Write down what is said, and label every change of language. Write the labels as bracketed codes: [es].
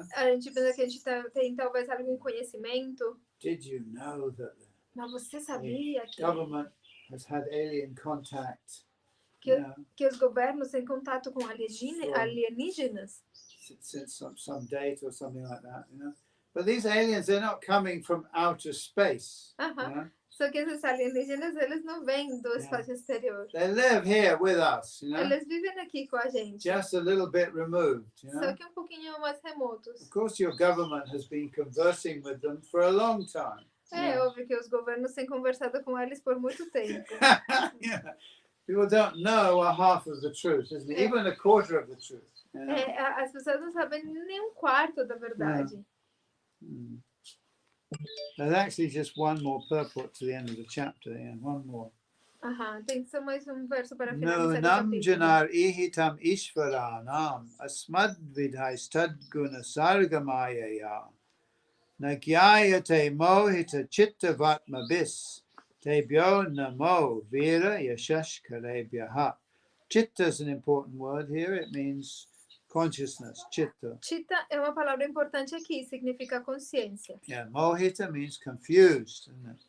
[pt] A gente pensa que a gente tem talvez algum conhecimento. [en] Did you know that [pt] Mas você sabia que [en] government has had alien contact? [pt] Que os governos têm contato com alienígenas? [en] Since some date or something like that, But these aliens, they're not coming from outer space. [pt] Só que esses alienígenas, eles não vêm do espaço exterior. [en] They live here with us, [pt] Eles vivem aqui com a gente. [en] Just a little bit removed, [pt] Só que pouquinho mais remotos. [en] Of course, your government has been conversing with them for a long time. [pt] É óbvio que os governos têm conversado com eles por muito tempo. [en] People don't know a half of the truth, isn't it? Even a quarter of the truth. [pt] As pessoas não sabem nem um quarto da verdade. [en] There's actually just one more purport to the end of the chapter. One more. [pt] Tem só mais verso para finalizar o Nam capítulo. [sa] janar ihitam ishvaranam asmad vidhai stadguna sargamayaya nagyayate mohita chitta vatmabis tebyo namo vira yashash karebyaha. [en] Chitta is an important word here. It means consciousness, chitta. [pt] Chitta é uma palavra importante aqui, significa consciência. [en] Mohita means confused, isn't it?